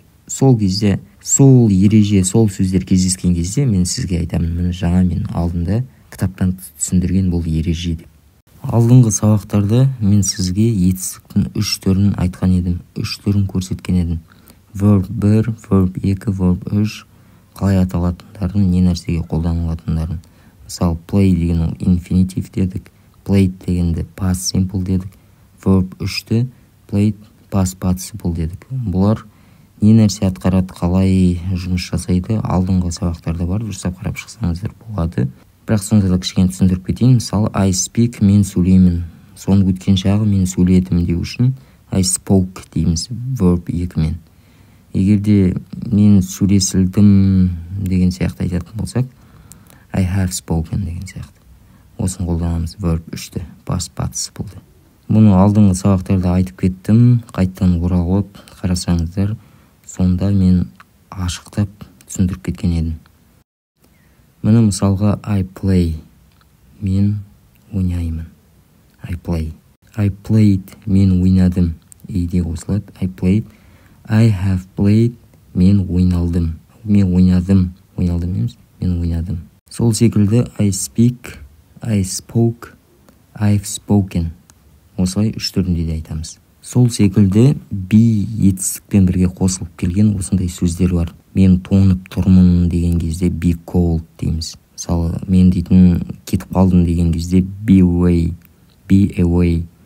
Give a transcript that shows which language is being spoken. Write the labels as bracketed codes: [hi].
[kk] Сол кезде сол ереже, сол сөздер кездескен кезде мен сізге айтамын, міне жаңа мен алдында кітаптан түсіндірген бұл ереже деп. Алдыңғы сабақтарда мен сізге етістіктің 3 түрін айтқан едім, 3 түрін көрсеткен едім. Verb 1, verb 2, verb 3 қалай аталатындарын, не нәрсеге қолданылатындарын. Мысалы, play деген ол infinitive дедік, played дегенде past simple дедік, verb 3-ті played past participle дедік. Бұлар не нәрсе атқарады, қалай жұмыс жасайды, алдыңғы сабақтарда бар, дұрыстап қарап шықсаңыздар болады. Бірақ сонда да кішкене түсіндіріп кетейін. Мысалы, [en] I speak, [kk] мен сөйлеймін. Соның өткен шағы мен сөйледім деу үшін [en] I spoke [kk] дейміз verb 2-мен. Егерде мен сөйлесілдім деген сияқты айтатын болсақ, [en] I have spoken [kk] деген сияқты. Осын қолданамыз verb 3-ті, past participle-ді. Бұны алдыңғы сабақтарда айтып кеттім, қайттан оралып қарасаңыздар, сонда мен ашықтап түсіндіріп кеткен едім. Міне мысалға [en] I play, [kk] мен ойнаймын. [en] I play. I played, [kk] мен ойнадым. Иде қосылады. [en] I played. I have played, [kk] мен ойналдым. Мен ойнадым. Ойналдым емес, мен ойнадым. Сол секілді [en] I speak, I spoke, I've spoken. [kk] Осылай 3 түрінде де айтамыз. Сол секілді be етістікпен бірге қосылып келген осындай сөздер бар. Мен тоңып тұрмын деген кезде be cold дейміз. Мысалы, мен дейтін кетіп қалдым деген кезде [en] be away, be away.